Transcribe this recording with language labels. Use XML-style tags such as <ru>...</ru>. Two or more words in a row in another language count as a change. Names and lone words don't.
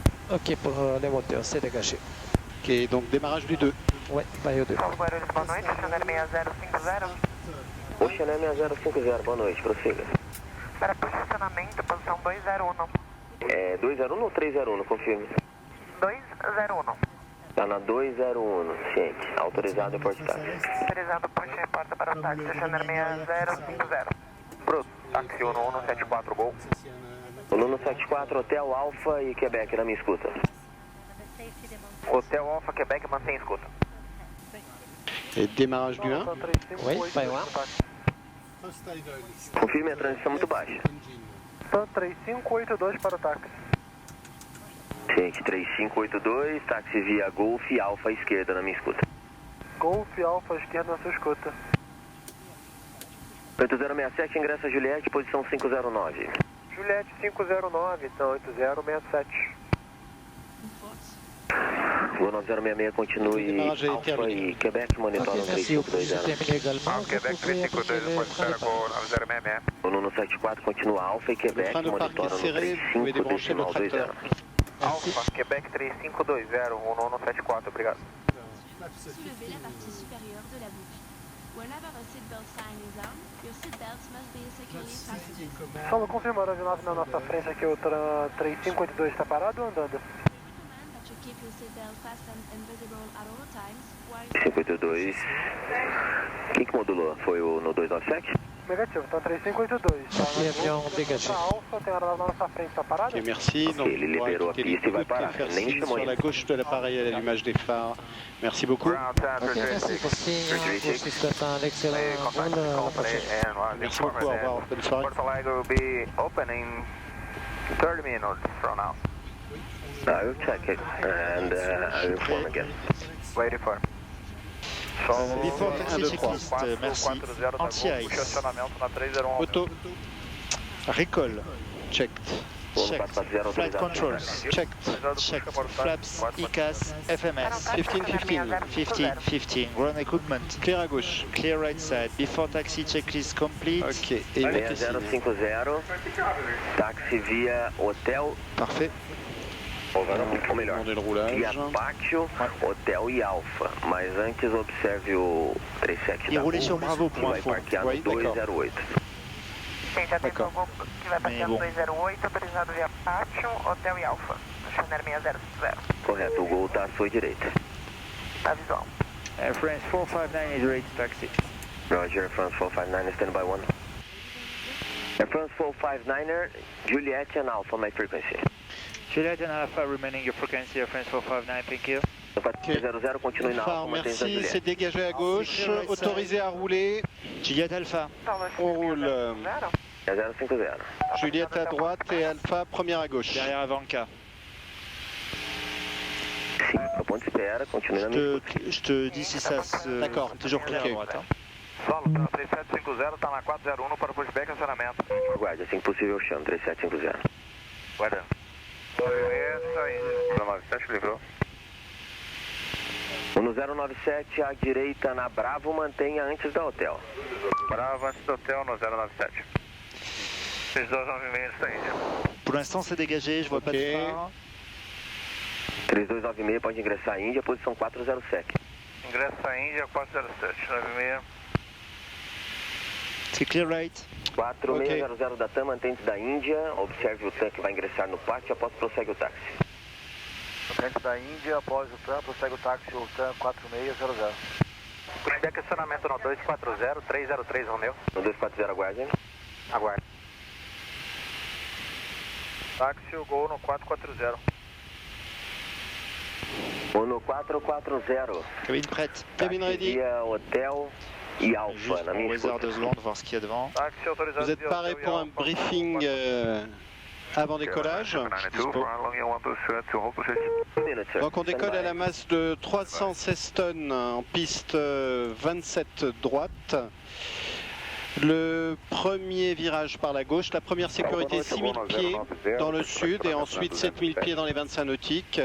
<fr>Ok pour les moteurs, c'est dégagé. Ok, donc démarrage du 2. Ouais,</fr> <pt>vai o 2. Guarulhos, boa noite, Chanel 6050. Oceané 6050, boa noite, prossiga. Para posicionamento, posição 201. É 201 ou 301, confirme. 201. Tá na 201, ciente. Autorizado em porte táxi. Autorizado, puxa e porta para o táxi, Chanel 6050. Pro táxi 1174, gol. 1174, Hotel Alfa e Quebec, na minha escuta. Hotel Alfa, Quebec, mantém escuta.</pt> <fr>Et démarrage du 1. Oui,</fr> <pt>vai o 1. Confirme a transição muito baixa. 3582 para o táxi. Ciente, 3582, táxi via Golf Alfa à esquerda, na minha escuta. Golf Alfa esquerda na sua escuta. 8067, ingressa Juliette, posição 509. Juliette 509, então 8067. Voo 9066 continue Alfa e Quebec, monitora</pt> <fr>Ok, merci. Vous</fr> <pt>3520.</pt> <fr>terminez également.</fr> <pt>Quebec</pt> <fr>Vous pouvez approcher</fr> <pt>352,</pt> <fr>les</fr> <pt>pode</pt> <fr>freins</fr> <pt>estar</pt> <fr>de</fr> <pt>com</pt> <fr>parc.</fr> <pt>9066. O 174 continua Alfa e</pt> <fr>Le</fr> <pt>Quebec,</pt> <fr>frein de parc</fr> <pt>monitora</pt> <fr>est</fr> <pt>no</pt> <fr>serré, vous pouvez débrancher le</fr> <pt>3520.</pt> <fr>tracteur.</fr> <pt>Alfa, Quebec 3520, 1174, obrigado.</pt> <fr>Soulevez la partie supérieure de la bouche.</fr> <en>Whenever a seatbelt sign is on, your seatbelts must be securely fastened.</en> <pt>Só confirmando a aeronave na nossa frente aqui, o 3582 está parado ou andando?</pt> <en>Recommend that you keep your seatbelt fastened and visible at all times while</en> <pt>582. Quem que modulou? Foi o no 297? Negativo, então 3582. E avião dégagé. A Alfa tem a aeronave na nossa frente, está parado?</pt> <fr>Ok, merci. Donc, il on pourra libère quitter la les piste, il va côtes pas et faire là. signe sur la gauche de l'appareil à l'allumage des phares. Merci beaucoup.</fr> <en>Ground center</en> <fr>Ok, merci 36. pour signe. Je vous souhaite un excellent vol à la prochaine. Merci beaucoup, au revoir. Bonne soirée.</fr> <en>Porto Alegre will be open in 30 minutes from now. I will check it and I will inform again. Waiting for. Before taxi checklist, merci. Anti-ice.</en> <pt>Estacionamento na 301.</pt> <en>Auto. Recall. Checked. Checked. Flight controls. Checked. Checked. Flaps, ECAS, FMS. 15-15. 15, ground equipment.</en> <fr>Clair à gauche.</fr> <en>Clear right side. Before taxi checklist complete.</en> <fr>Ok. Et mettez signe.</fr> <pt>6050, táxi via Hotel,</pt> <fr>Parfait.</fr> <pt>ou melhor,</pt> <fr>Demandez le roulage.</fr> <pt>via Pátio, Hotel e Alfa. Mas antes observe o 37 E da</pt> <fr>roulez</fr> <pt>Gol,</pt> <fr>sur Bravo</fr> <pt>que</pt> <fr>pour</fr> <pt>vai</pt> <fr>info.</fr> <pt>parquear no</pt> <fr>Oui, d'accord.</fr> <pt>208. Gente, atenção,</pt> <fr>D'accord.</fr> <pt>que vai partir</pt> <fr>Mais</fr> <pt>no</pt> <fr>bon.</fr> <pt>208, autorizado via Pátio, Hotel e Alfa. Chanel 6050. Correto, o Gol está à sua direita. Tá visual.</pt> <en>Air France 459 is ready to taxi. Roger, France 459, stand by 1. Air France 459er, Juliette and Alpha, my frequency. Juliet and Alpha remaining your frequency, Air France 459, thank you.</en> <pt>400, continue na</pt> <fr>Phare,</fr> <pt>Alpha, mantém a</pt> <fr>merci.</fr> <pt>Juliette.</pt> <fr>C'est dégagé à gauche. Autorisé à rouler. Juliet Alpha. On roule. 6050. Juliette à droite et Alpha première à gauche. Derrière Avanca.</fr> <pt>Sim, a ponte espera, continue na minha escuta.</pt> <fr>Je te dis si ça se... D'accord. Toujours clair Ok. à droite. Hein.</fr> <pt>Solo, 3750, está na 401 para o pushback estacionamento. Aguarde, assim que possível, chão, 3750. Guarda. Movimento, aí. 97 livrou. No 097, à direita na Bravo, mantenha antes da Hotel. Bravo, antes do hotel no 097. Esses dois movimentos está aí.</pt> <fr>Pour l'instant c'est dégagé, je vois pas de Ok. phare.</fr> <pt>3296 pode ingressar à Índia, posição 407. Ingresso à Índia 407, 96.</pt> <fr>C'est</fr> <en>clear right.</en> <pt>4600 da TAM, mantente da Índia. Observe o TAM que vai ingressar no pátio, após prossegue o táxi. Frente da Índia, após o TAM, prossegue o táxi, o TAM 4600. Pushback estacionamento no 240, 303 Romeu. No 240, aguarde. Aguarde. Táxi, o Gol no 440. Ou no 440.</pt> <fr>Cabine prête. Cabine</fr> <pt>Táxi</pt> <fr>ready.</fr> <pt>via Hotel e Alfa,</pt> <fr>Juste</fr> <pt>na</pt> <fr>on</fr> <pt>minha</pt> <fr>réserve</fr> <pt>escuta.</pt> <fr>2 secondes, voir ce qu'il y a devant.</fr> <pt>Táxi autorizado.</pt> <fr>Vous êtes paré pour un briefing avant décollage. Dispo. Donc on décolle à la masse de 316 tonnes en piste 27 droite. Le premier virage par la gauche, la première sécurité 6000 pieds dans le sud et ensuite 7000 pieds dans les 25 nautiques.</fr>